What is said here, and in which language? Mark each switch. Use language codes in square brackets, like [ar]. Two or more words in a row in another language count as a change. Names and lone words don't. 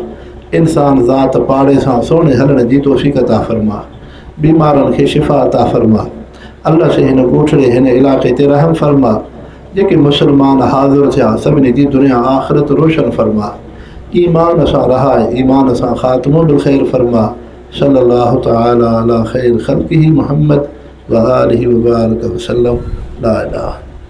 [sd] इंसान ज़ात पाड़े सां सोने हलण जी तौफ़ीक़ अता फरमा। बीमारनि खे शिफ़ा अता फरमा। अल्लाह साईं हिन ॻोठड़े हिन इलाइक़े ते रहम फरमा। जेके मुसलमान हाज़िर थिया सभिनी जी दुनिया आख़िरत रोशन फरमा। ईमान सां रहाए, ईमान सां ख़ात्मो [ar] بالخير [sd] फरमा। [ar] صلى الله تعالى على خير خلقه محمد وآله وبارك وسلم. لا إله